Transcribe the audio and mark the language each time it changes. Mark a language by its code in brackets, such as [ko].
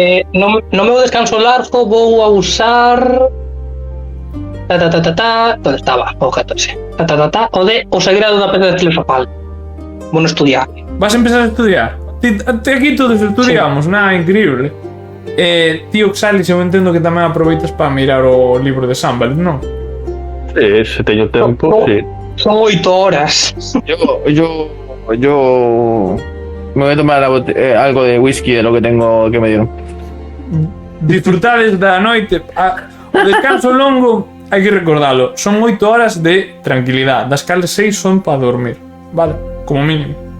[gl] No meu descanso largo vou a usar... ¿Dónde estaba o objeto ese? O de o sagrado da pedra filosofal. Bueno, estudiar. Vas a empezar a estudiar. Aquí todos estudiamos, nada increíble. Tío Oxalis, eu entendo que tamén aproveitas para mirar o libro de Sambalit, non? Sí, si teño tempo, No. sí. Son 8 horas. [es] Yo me voy a tomar algo de whisky de lo que tengo que me dieron. [gl] Disfrutades da noite. O descanso longo, hai que recordalo, son 8 horas de tranquilidade, das cales 6 son para dormir, vale? Como mínimo.